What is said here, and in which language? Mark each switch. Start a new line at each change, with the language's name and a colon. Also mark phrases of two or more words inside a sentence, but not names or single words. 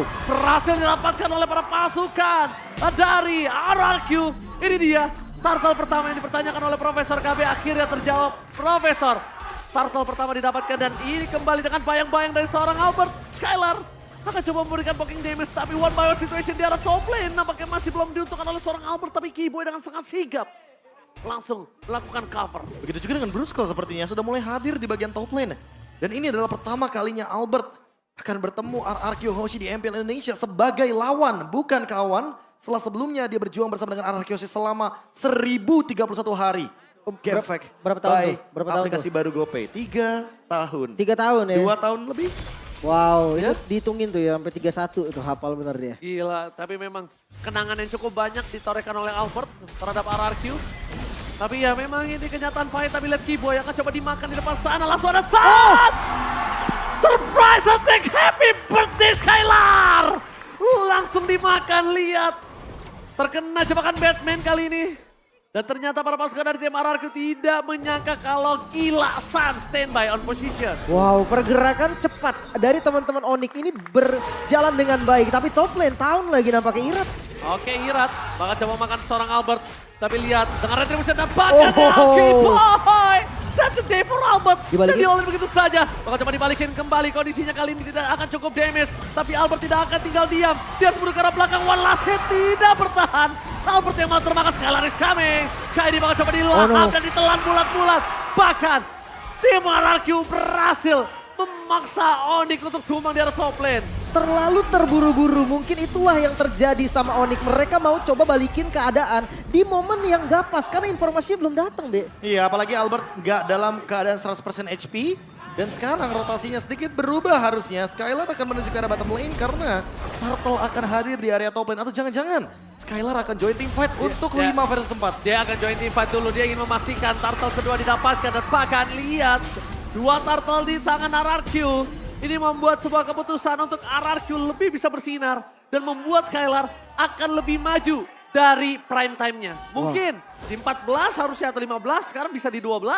Indonesian: Berhasil didapatkan oleh para pasukan dari RRQ. Ini dia, turtle pertama yang dipertanyakan oleh Profesor KB akhirnya terjawab. Profesor, turtle pertama didapatkan dan ini kembali dengan bayang-bayang dari seorang Albert. Skylar akan coba memberikan
English: poking damage
Indonesian: tapi
English: one by one situation
Indonesian: di arah
English: top lane
Indonesian: nampaknya masih belum diuntungkan oleh seorang Albert tapi Kiboy dengan sangat sigap langsung melakukan cover. Begitu juga dengan Brusco sepertinya sudah mulai hadir di bagian
English: top lane.
Indonesian: Dan ini adalah pertama kalinya Albert akan bertemu RRQ Hoshi di MPL Indonesia sebagai lawan bukan kawan. Setelah sebelumnya dia berjuang bersama dengan RRQ Hoshi selama 1031 hari.
English: Game fact
Indonesian: berapa tahun by tuh? Berapa tahun aplikasi baru GoPay. 3 tahun. 3 tahun ya. 2 tahun lebih. Wow, Ya. itu dihitungin tuh ya sampai 31 itu hafal bener dia. Gila, tapi memang kenangan yang cukup banyak ditorehkan oleh Albert terhadap RRQ. Tapi ya memang ini kenyataan pahit, tapi lihat Kiboy akan coba dimakan di depan sana. Langsung ada saat!
English: Surprise attack, happy birthday Skylar!
Indonesian: Langsung dimakan, lihat. Terkena jebakan Batman kali ini. Dan ternyata para pasukan dari tim RRQ tidak menyangka kalau gila Sun
English: standby on position.
Indonesian: Wow, pergerakan cepat dari teman-teman Onyx ini berjalan dengan baik. Tapi
English: top lane
Indonesian: tahun lagi nampaknya Irat. Oke, Irat bakal coba makan seorang Albert. Tapi lihat dengan retribution dan bahkan Kiboy.
English: Save the day for Albert.
Indonesian: Dan Dibalikin. diolin begitu saja. Bakal coba dibalikin kembali. Kondisinya kali ini tidak akan cukup damage. Tapi Albert tidak akan tinggal diam. Dia harus menuju ke arah belakang.
English: One last hit
Indonesian: tidak bertahan. Albert yang malah termakan.
English: Skylar is coming.
Indonesian: KD bakal coba dilahap dan ditelan bulat-bulat. Bahkan tim RRQ berhasil memaksa Onyx untuk tumbang di arah
English: top lane.
Indonesian: Terlalu terburu-buru, mungkin itulah yang terjadi sama Onyx. Mereka mau coba balikin keadaan di momen yang gak pas karena informasinya belum datang deh. Iya, apalagi Albert nggak dalam keadaan 100% HP. Dan sekarang rotasinya sedikit berubah harusnya. Skylar akan menuju ke arah
English: bottom lane
Indonesian: karena Turtle akan hadir di area
English: top lane.
Indonesian: Atau jangan-jangan Skylar akan
English: join team fight
Indonesian: untuk 5 versus 4. Dia akan
English: join team fight
Indonesian: dulu. Dia ingin memastikan turtle kedua didapatkan. Dan bahkan lihat, 2 turtle di tangan RRQ. Ini membuat sebuah keputusan untuk RRQ lebih bisa bersinar. Dan membuat Skylar akan lebih maju dari
English: prime time-nya.
Indonesian: Mungkin di 14 harusnya atau 15, sekarang bisa di 12.